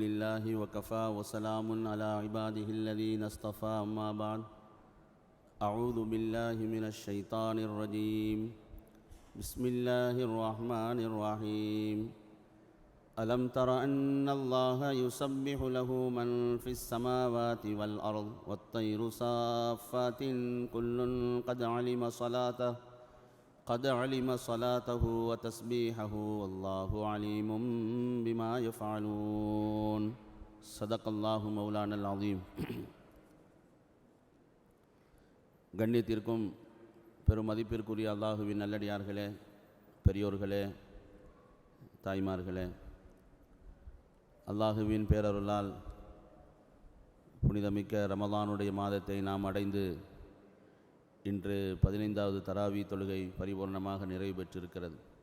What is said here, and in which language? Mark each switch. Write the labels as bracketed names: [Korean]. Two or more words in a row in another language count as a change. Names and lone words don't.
[Arabic] لله وكفى وسلام على عباده الذين اصطفى أما بعد أعوذ بالله من الشيطان الرجيم بسم الله الرحمن الرحيم ألم تر أن الله يسبح له من في السماوات والأرض والطير صافات كل قد علم صلاته وتسبيحه والله عليم بما يفعلون صدق الله مولانا العظيم. [Tamil] கண்ணியத்திற்கும் பெருமதிப்பிற்குரிய அல்லாஹுவின் நல்லடியார்களே, பெரியோர்களே, தாய்மார்களே, அல்லாஹுவின் பேரருளால் புனிதமிக்க ரமலானுடைய மாதத்தை நாம் அடைந்து இன்று 15வது தராவி தொழுகை பரிபூர்ணமாக நிறைவு பெற்றிருக்கிறது.